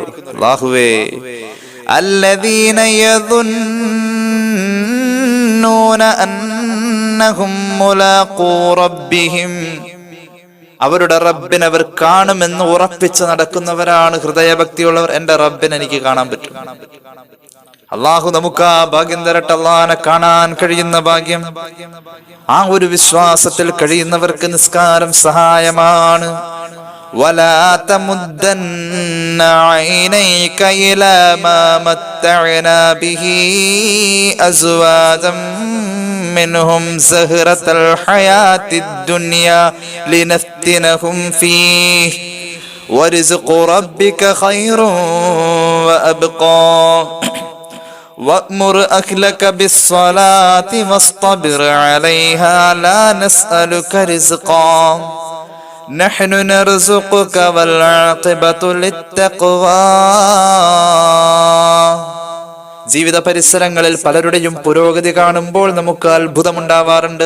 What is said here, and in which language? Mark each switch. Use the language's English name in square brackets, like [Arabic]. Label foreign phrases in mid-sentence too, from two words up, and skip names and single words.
[Malayalam] അല്ലാഹുവേ, [Arabic] الذين يظنون أنهم ملاقو ربهم, [Malayalam] അവരുടെ റബ്ബിനെ അവർ കാണുമെന്ന് ഉറപ്പിച്ച് നടക്കുന്നവരാണ് ഹൃദയഭക്തിയുള്ളവർ. എന്റെ റബ്ബിനെ എനിക്ക് കാണാൻ പറ്റും. അള്ളാഹു നമുക്ക് ആ ഭാഗ്യം തരട്ടെ. അള്ളാഹനെ കാണാൻ കഴിയുന്ന ഭാഗ്യം. ആ ഒരു വിശ്വാസത്തിൽ കഴിയുന്നവർക്ക് നിസ്കാരം സഹായമാണ്. [Arabic] ولا تمدن عينيك إلى ما متعنا به أزواجا منهم زهرة الحياة الدنيا لنفتنهم فيه ورزق ربك خير وأبقى وأمر أهلك بالصلاة واصطبر عليها لا نسألك رزقا نحن نرزقك والعاقبة للتقوى. [Malayalam] ജീവിത പരിസരങ്ങളിൽ പലരുടെയും പുരോഗതി കാണുമ്പോൾ നമുക്ക് അത്ഭുതമുണ്ടാവാറുണ്ട്.